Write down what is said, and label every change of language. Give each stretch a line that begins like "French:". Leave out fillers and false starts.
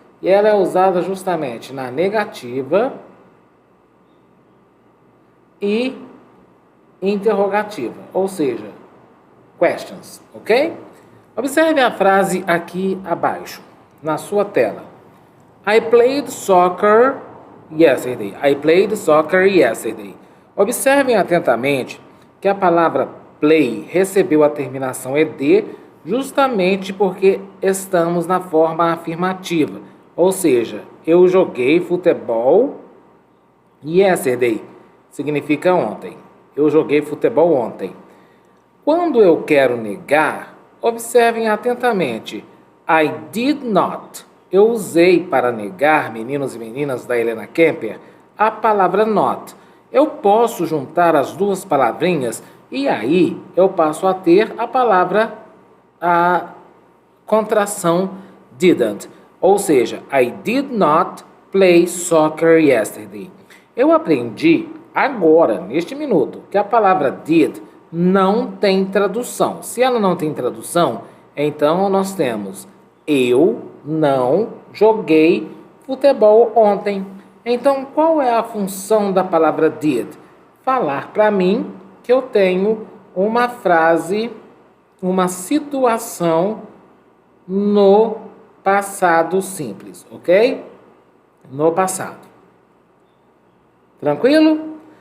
Portuguese: E ela é usada justamente na negativa e interrogativa, ou seja, questions, ok? Observe a frase aqui abaixo, na sua tela.
English: I played soccer yesterday. I played soccer yesterday.
Portuguese: Observem atentamente que a palavra play recebeu a terminação ed justamente porque estamos na forma afirmativa. Ou seja, eu joguei futebol yesterday. Significa ontem. Eu joguei futebol ontem. Quando eu quero negar, observem atentamente.
English: I did not.
Portuguese: Eu usei para negar, meninos e meninas da Helena Kemper, a palavra not. Eu posso juntar as duas palavrinhas e aí eu passo a ter a palavra, a contração didn't. Ou seja,
English: I did not play soccer yesterday.
Portuguese: Eu aprendi agora, neste minuto, que a palavra did não tem tradução. Se ela não tem tradução, então nós temos eu não joguei futebol ontem. Então, qual é a função da palavra did? Falar para mim que eu tenho uma frase, uma situação no passado simples, ok? No passado. Tranquilo?